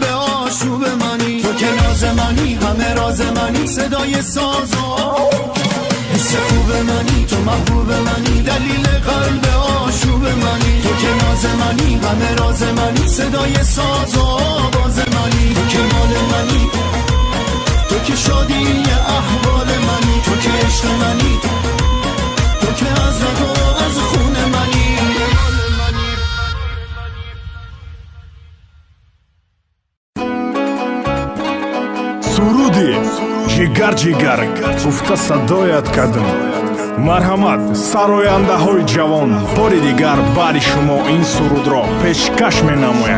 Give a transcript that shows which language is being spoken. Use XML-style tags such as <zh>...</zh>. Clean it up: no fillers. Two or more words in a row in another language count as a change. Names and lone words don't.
<fa>آشوب منی، تو که ناز منی، همه راز منی، صدای ساز و حس خوب منی، تو محبوب منی، دلیل قلب آشوب منی. تو که ناز منی، غم راز منی، صدای ساز و آواز منی. تو که مال منی، تو که شادی احوال منی. تو که عشق منی، تو که از رگ و از خون منی.</fa> <tg>суруди ҷигар ҷигар гуфта садоят кардем. марҳамат сарояндаҳои ҷавон, бори дигар баъри шумо ин сурудро пешкаш менамоям.</tg>